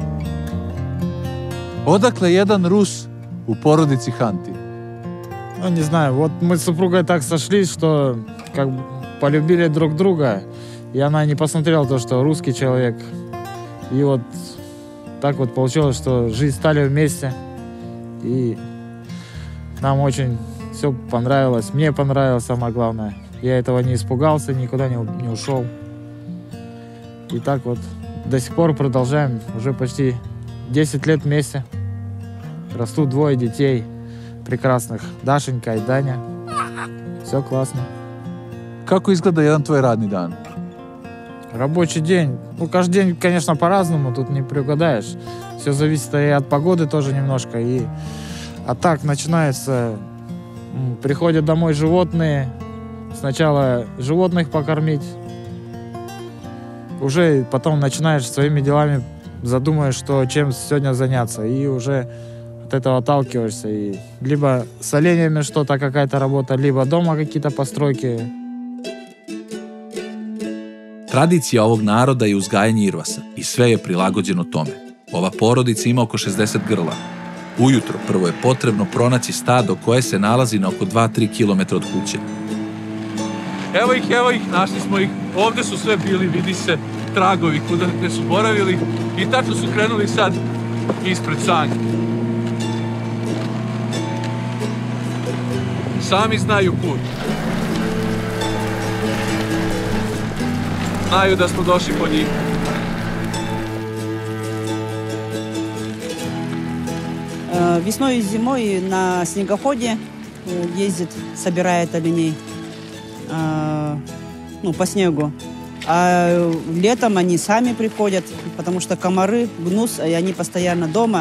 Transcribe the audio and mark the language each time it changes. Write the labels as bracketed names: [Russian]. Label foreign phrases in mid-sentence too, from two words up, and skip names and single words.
[Serbian] Odakle jedan Rus u porodici Hanti? [Russian] Ну, не знаю, вот мы с супругой так сошлись, что как бы полюбили друг друга, и она не посмотрела то, что русский человек. И вот так вот получилось, что жизнь стали вместе, и нам очень все понравилось. Мне понравилось, самое главное. Я этого не испугался, никуда не ушел. И так вот до сих пор продолжаем. Уже почти 10 лет вместе. Растут 2 детей прекрасных. Дашенька и Даня. Все классно. [Serbian] Kako izgleda jedan tvoj radni dan? [Russian] Рабочий день. Ну, каждый день, конечно, по-разному. Тут не приугадаешь. Все зависит и от погоды тоже немножко. А так начинается... Приходят домой животные. Сначала животных покормить. Уже потом начинаешь своими делами, задумаешь, что чем сегодня заняться. И уже от этого отталкиваешься. И либо с оленями что-то, какая-то работа, либо дома какие-то постройки. [Serbian] Tradicija ovog naroda je uzgajanje irvasa i sve je prilagođeno tome. Ova porodica ima oko 60 grla. Ujutro prvo je potrebno pronaći stado koje se nalazi na oko 2-3 km od kuće. Evo ih, našli smo ih. Ovde su sve bili, vidi se, tragovi gde su boravili i tačno su krenuli sad ispred Sanke. Sami znaju put. Znaju da smo došli po njih. [Russian] Весной и зимой на снегоходе ездит, собирает оленей по снегу. А летом они сами приходят, потому что комары, гнус, и они постоянно дома.